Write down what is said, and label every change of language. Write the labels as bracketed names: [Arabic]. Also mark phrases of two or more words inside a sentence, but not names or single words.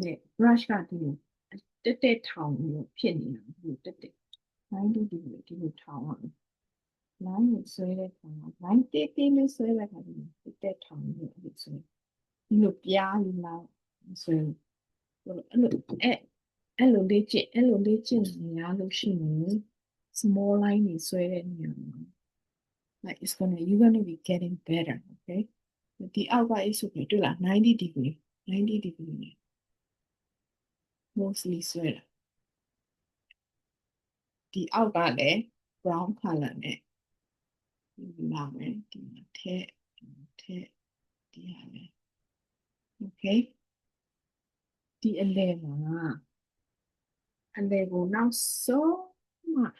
[Burmese] နဲ့ brush ကဒီလိုတက်ထောင်ပြီးဖြစ်နေတာဒီလိုတက်90 degree ဒီလိုထောင်ရမယ် line ကိုဆွဲတဲ့အခါမှာ line တေးလေးဆွဲတဲ့အခါဒီလိုတက်ထောင်ပြီးအဲ့လိုဆွဲဒီလိုပြားလေးလောက်ဆွဲအဲ့လိုလေ့ကျင့်နေရလို့ရှိရင် [English] small line [Burmese] တွေဆွဲတဲ့နေရာမှာ [English] like you're gonna be getting better, [Burmese] okay? ဒီအောက်က is ဆိုပြီးတွေ့လား90 degree နဲ့ mostly ဆွဲတာဒီအောက်ကလည်း [English] brown color [Burmese] နဲ့လာမယ်ဒီမှာထည့်ဒီဟာလည်း okay ဒီအလဲမှာအလဲကိုနောက်ဆုံးမှ